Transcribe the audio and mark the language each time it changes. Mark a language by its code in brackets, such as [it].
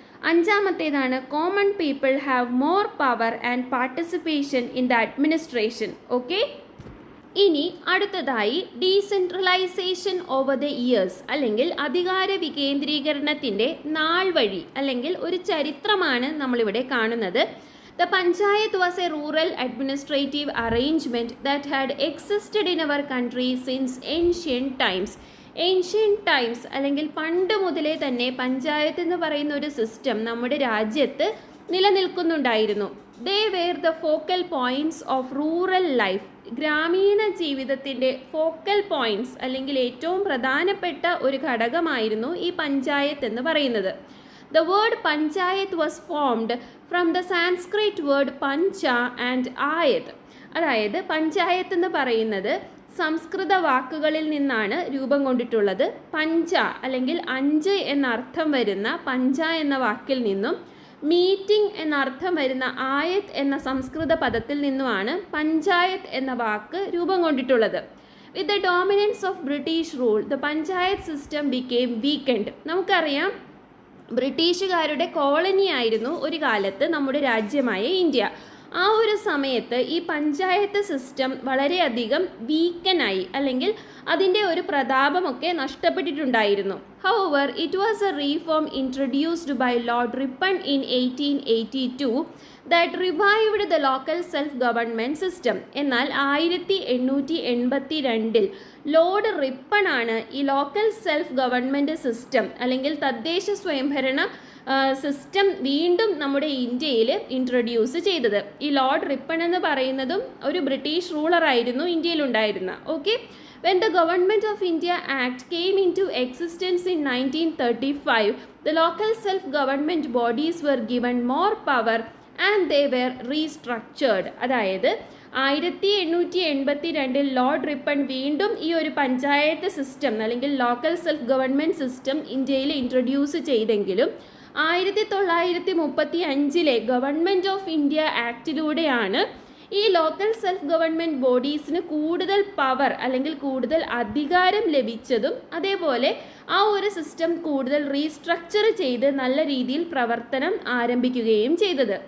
[ml] അഞ്ചാമത്തേതാണ് [en] Common people have more power and participation in the administration. [ml] Okay, ഇനി അടുത്തതായി [en] decentralisation over the years [ml] അല്ലെങ്കിൽ അധികാര വികേന്ദ്രീകരണത്തിൻ്റെ നാൾ വഴി അല്ലെങ്കിൽ ഒരു ചരിത്രമാണ് നമ്മളിവിടെ കാണുന്നത്. [en] The Panchayat was a rural administrative arrangement that had existed in our country since ancient times. Ancient times [ml] അല്ലെങ്കിൽ പണ്ട് മുതലേ തന്നെ പഞ്ചായത്ത് എന്ന് പറയുന്ന ഒരു സിസ്റ്റം നമ്മുടെ രാജ്യത്ത് നിലനിൽക്കുന്നുണ്ടായിരുന്നു. [en] They were the focal points of rural life. [ml] ഗ്രാമീണ ജീവിതത്തിൻ്റെ ഫോക്കൽ പോയിൻറ്റ്സ് അല്ലെങ്കിൽ ഏറ്റവും പ്രധാനപ്പെട്ട ഒരു ഘടകമായിരുന്നു ഈ പഞ്ചായത്ത് എന്ന് പറയുന്നത്. [en] The word panchayat was formed from the Sanskrit word pancha and ayat. [ml] അതായത് പഞ്ചായത്ത് എന്ന് പറയുന്നത് സംസ്കൃത വാക്കുകളിൽ നിന്നാണ് രൂപം കൊണ്ടിട്ടുള്ളത്. പഞ്ച അല്ലെങ്കിൽ അഞ്ച് എന്നർത്ഥം വരുന്ന പഞ്ച എന്ന വാക്കിൽ നിന്നും മീറ്റിംഗ് എന്നർത്ഥം വരുന്ന ആയത് എന്ന സംസ്കൃത പദത്തിൽ നിന്നുമാണ് പഞ്ചായത്ത് എന്ന വാക്ക് രൂപം കൊണ്ടിട്ടുള്ളത്. [en] With the dominance of British rule, the panchayat system became weakened. [ml] നമുക്കറിയാം ബ്രിട്ടീഷുകാരുടെ കോളനി ആയിരുന്നു ഒരു കാലത്ത് നമ്മുടെ രാജ്യമായ ഇന്ത്യ. ആ ഒരു സമയത്ത് ഈ പഞ്ചായത്ത് സിസ്റ്റം വളരെയധികം വീക്കനായി, അല്ലെങ്കിൽ അതിൻ്റെ ഒരു പ്രതാപമൊക്കെ നഷ്ടപ്പെട്ടിട്ടുണ്ടായിരുന്നു. [en] However, it was a reform introduced by Lord Ripon in 1882 that revived the local self-government system. [ml] എന്നാൽ 1882 ലോർഡ് റിപ്പൺ ആണ് ഈ ലോക്കൽ സെൽഫ് ഗവൺമെൻറ് സിസ്റ്റം അല്ലെങ്കിൽ തദ്ദേശ സ്വയംഭരണ സിസ്റ്റം വീണ്ടും നമ്മുടെ ഇന്ത്യയിൽ ഇൻട്രൊഡ്യൂസ് ചെയ്തത്. ഈ ലോർഡ് റിപ്പൺ എന്ന് പറയുന്നതും ഒരു British റൂളറായിരുന്നു ഇന്ത്യയിലുണ്ടായിരുന്ന. [en] Okay, when the Government of India Act came into existence in 1935, the local self-government bodies were given more power and they were restructured. [ml] അതായത് 1882 ലോർഡ് റിപ്പൺ വീണ്ടും ഈ ഒരു പഞ്ചായത്ത് സിസ്റ്റം അല്ലെങ്കിൽ ലോക്കൽ സെൽഫ് ഗവൺമെൻറ് സിസ്റ്റം ഇന്ത്യയിൽ introduce ചെയ്തെങ്കിലും 1935 government of India ആക്ടിലൂടെയാണ് ഈ local self government ബോഡീസിന് കൂടുതൽ power അല്ലെങ്കിൽ കൂടുതൽ അധികാരം ലഭിച്ചതും അതേപോലെ ആ ഒരു സിസ്റ്റം കൂടുതൽ റീസ്ട്രക്ചർ ചെയ്ത് നല്ല രീതിയിൽ പ്രവർത്തനം ആരംഭിക്കുകയും ചെയ്തത്.